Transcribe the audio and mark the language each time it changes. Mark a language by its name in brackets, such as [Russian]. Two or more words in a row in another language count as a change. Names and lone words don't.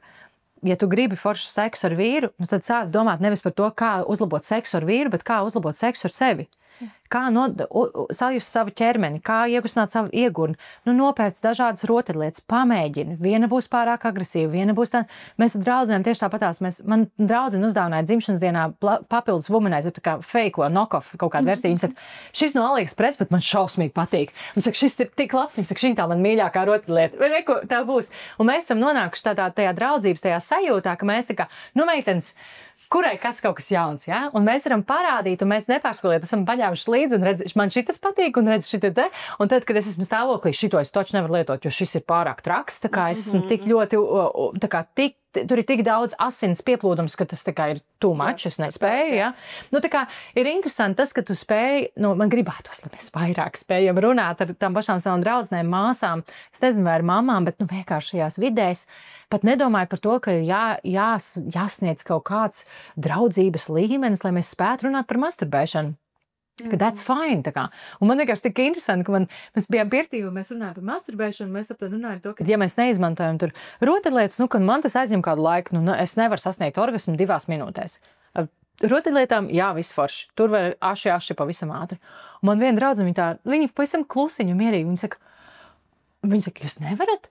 [Latvian] Ja tu gribi foršu seksu ar vīru, tad sāc domāt nevis par to, kā uzlabot seksu ar vīru, bet kā uzlabot seksu ar sevi. Kā sajust savu ķermeni, kā iekustināt savu iegurni. Nopēc dažādas rotaļlietas, pamēģini. Viena būs pārāk agresīva, viena būs tā. Mēs ar draudzenēm tieši tāpatās. Man draudzene uzdāvināja dzimšanas dienā papildus womanizer, tā kā [English] fake, knock-off [Latvian] kaut kādu versiju. Viņa saka, šis no AliExpress, bet man šausmīgi patīk. Viņa saka, šis ir tik labs, viņa saka, šī tā man mīļākā rotaļlieta. Vai neko tā būs? Un mēs esam nonākuši tajā draudzības, tajā sajūtā, ka mēs tā kā, meitenes, kurai kaut kas jauns, ja? Un mēs varam parādīt, un mēs nepārspēlēt, esam paņēmuši līdzi un redz, man šitas patīk, un redz šita te. Un tad, kad es esmu stāvoklī, šito es taču nevaru lietot, jo šis ir pārāk traks, tā kā es esmu tik ļoti, tā kā tur ir tik daudz asins pieplūdums, ka tas tā kā ir [English] too much, [Latvian] es nespēju, ja? Tā kā ir interesanti tas, ka tu spēji, man gribētos, lai mēs vairāk spējam runāt ar tām pašām savām draudzenēm, māsām, es nezinu, vai ar mamām, bet vienkārši šajās vidēs, pat nedomājot par to, ka ir jāsniedz kaut kāds draudzības līmenis, lai mēs spētu runāt par masturbēšanu. [English] Ka that's fine, [Latvian] tā kā. Un man vienkārši tik interesanti, ka mēs bijām pirtī, un mēs runājam par masturbēšanu, mēs runājam to, ka ja mēs neizmantojam tur rotaļlietas, ka man tas aizņem kādu laiku, es nevaru sasniegt orgasmu 2 minūtēs. Ar rotaļlietām, jā, viss forši. Tur var aši pavisam ātri. Un man viena draudzene, viņa pavisam klusiņu un mierīgi, viņa saka, jūs nevarat?